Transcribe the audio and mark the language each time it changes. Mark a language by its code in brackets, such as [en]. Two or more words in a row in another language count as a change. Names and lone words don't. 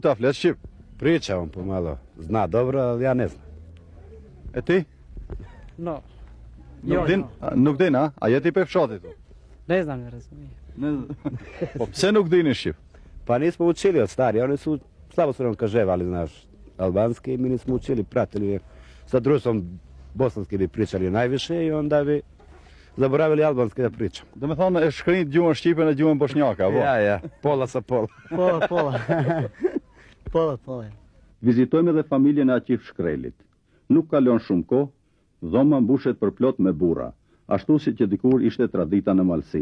[sq] Ta flet shqip. [bs] Pričam pomalo. Zna dobro, ali ja ne znam. E ti? No. [sq] Nuk din? Nuk din, a? A jeti pe fshatit? [bs] Ne znam, ne razumijem. [sq] Po pse nuk dini shqip? [bs] Pa nismo učili od stari, oni su, slabo su nam kaževali, znaš, albanski, mi nismo učili, pratili. Sa društvom bosanski bi pričali najviše i onda bi zaboravili albanski da pričam. [sq] Do me thonë e shkrinjt gjuhën shqipe në gjuhën bosnjaka, apo? [bs] Ja, pola sa pola. Pola. Pola. [sq] Vizitojmë edhe familjen e Aqif Shkrelit. Nuk kalon shumë kohë, dhoma mbushet për plot me burra, ashtu si që dikur ishte tradita në Malsi.